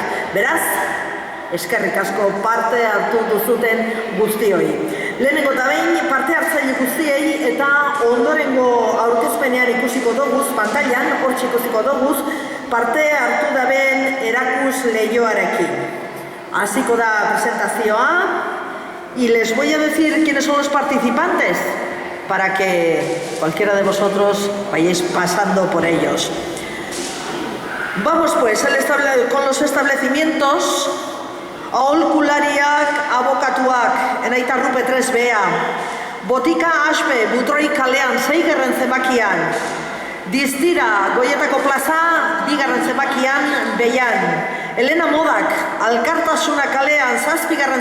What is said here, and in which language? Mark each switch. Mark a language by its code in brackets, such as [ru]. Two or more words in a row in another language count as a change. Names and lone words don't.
[eu] Beraz, eskerrik asko parte hartu duzuten guztioi. Lehenengo eta behin parte hartzaile guztiei eta ondorengo aurkezpenean ikusiko doguz, pantailan, hortxe ikusiko doguz, parte hartu daben erakus lehioarekin. Hasiko da presentazioa [es] y les voy a decir quiénes son los participantes para que cualquiera de vosotros vayáis pasando por ellos. Vamos pues con los establecimientos. [eu] Aholkulariak, abokatuak, Enaita Rupe 3Bea, Botika Aspe, Butroi kalean 6. zenbakian, Distira, Goietako plaza, 2. zenbakian, Beian, Elena Modak, Alkartasuna kalean 7.